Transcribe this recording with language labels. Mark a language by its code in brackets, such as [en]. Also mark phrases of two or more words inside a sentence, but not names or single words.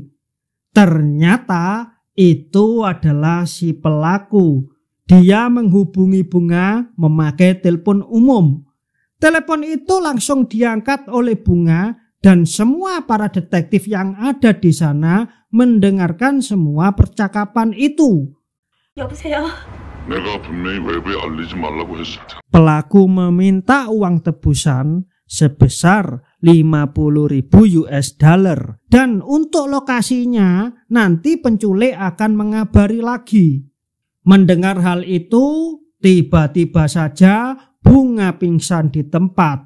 [id] Ternyata itu adalah si pelaku. Dia menghubungi Bunga memakai telepon umum. Telepon itu langsung diangkat oleh Bunga dan semua para detektif yang ada di sana mendengarkan semua percakapan itu. [ko] 여보세요. 내가 분명히 외부에 알리지 말라고 했을 텐데. [id] Pelaku meminta uang tebusan sebesar 50.000 [en] US dollar [id] dan untuk lokasinya nanti penculik akan mengabari lagi. Mendengar hal itu, tiba-tiba saja Bunga pingsan di tempat.